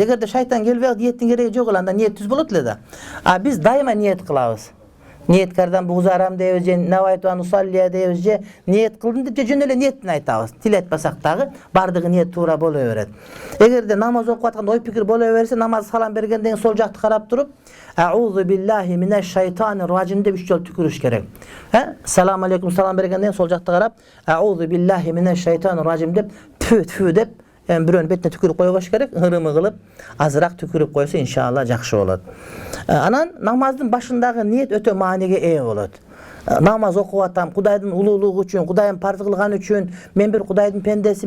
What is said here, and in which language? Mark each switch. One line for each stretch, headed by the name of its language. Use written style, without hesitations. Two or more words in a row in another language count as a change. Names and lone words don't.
Kyrgyz: Эгерде шайтан келбей ниеттин кереги жок эле, анда ниет түз болот эле да. Биз дайыма ниет кылабыз.
Tajik: Ниеткардан бугзарам
Kyrgyz: дейбиз же
Arabic: نويت أن أصلي
Kyrgyz: дейбиз же ниет кылдым деп же жөн эле ниетин айтабыз. Тил айтпасак дагы бардыгы ниет туура боло берет. Эгерде намаз окуп атканда ой пикир боло берсе, намаз салам бергенден сол жакты карап туруп
Arabic: أعوذ بالله من الشيطان الرجيم
Kyrgyz: деп 3 жолу түкүрүш керек.
Arabic: السلام عليكم
Kyrgyz: салам бергенден сол жакты карап
Arabic: أعوذ بالله من الشيطان الرجيم
Kyrgyz: деп тфү деп бирөөнүн бетине түкүрүп койбош керек. Ырымы кылып азыраак түкүрүп койсо иншалла жакшы болот. Анан намаздын башындагы ниет өтө мааниге ээ болот. Намаз окуп атам Кудайдын улуулугу үчүн, Кудайдын парз кылганы үчүн, мен бир Кудайдын пендесимин.